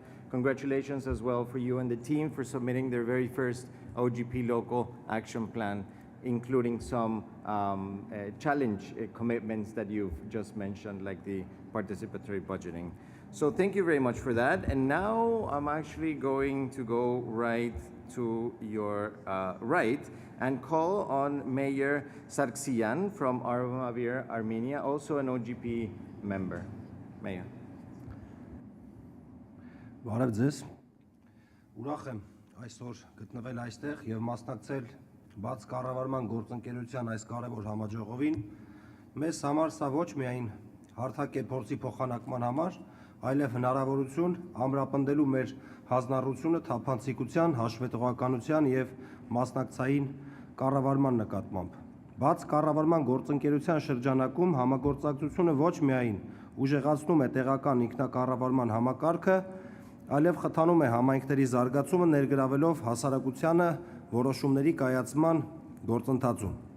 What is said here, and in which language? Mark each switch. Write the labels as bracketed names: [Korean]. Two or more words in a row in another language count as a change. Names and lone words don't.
[English] Congratulations as well for you and the team for submitting their very first OGP local action plan, including some challenge commitments that you've just mentioned, like the participatory budgeting. So thank you very much for that. And now I'm actually going to go right to your right and call on Mayor Sargsyan from Armavir, Armenia, also an OGP member. Mayor. [Armenian] Բարև ձեզ։ Ուրախ եմ այսօր գտնվել այստեղ եւ մասնակցել բաց կառավարման գործընկերության այս կարևոր համաժողովին։ Մեզ համար սա ոչ միայն հարթակե փորձի փոխանակման համար, այլև հնարավորություն ամրապնդելու մեր հանձնառությունը թափանցիկության, հաշվետվականության եւ մասնակցային կառավարման նկատմամբ։ Բաց կառավարման գործընկերության շրջանակում համագործակցությունը ոչ միայն ուժեղացնում է տեղական ինքնակառավարման համակարգը, այլև խթանում է համայնքների զարգացումը ներգրավելով հասարակությանը որոշումների կայացման գործընթացում։